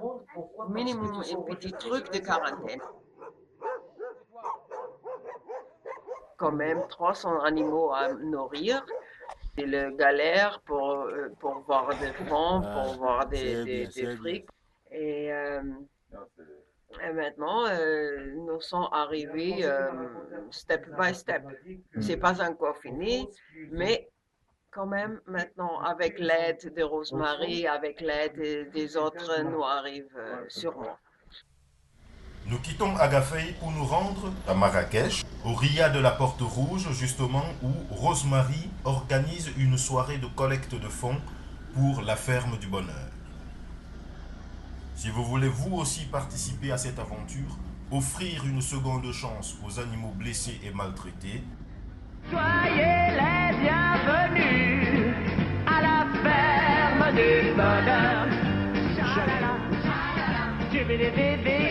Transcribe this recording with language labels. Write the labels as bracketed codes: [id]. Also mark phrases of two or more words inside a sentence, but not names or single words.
[fr] Minimum un petit truc de quarantaine. Quand même 300 animaux à nourrir. C'est le galère pour voir des fonds, pour voir des frics. Et maintenant, nous sommes arrivés [en] step by step. [fr] C'est pas encore fini, mais quand même, maintenant, avec l'aide de Rosemary, avec l'aide des autres, nous arrivons sûrement. Nous quittons Agafay pour nous rendre à Marrakech, au Ria de la Porte Rouge, justement où Rosemary organise une soirée de collecte de fonds pour la ferme du Bonheur. Si vous voulez vous aussi participer à cette aventure, offrir une seconde chance aux animaux blessés et maltraités, Soyez les bienvenus à la ferme du bonheur. Shalala, dibidi-di-di.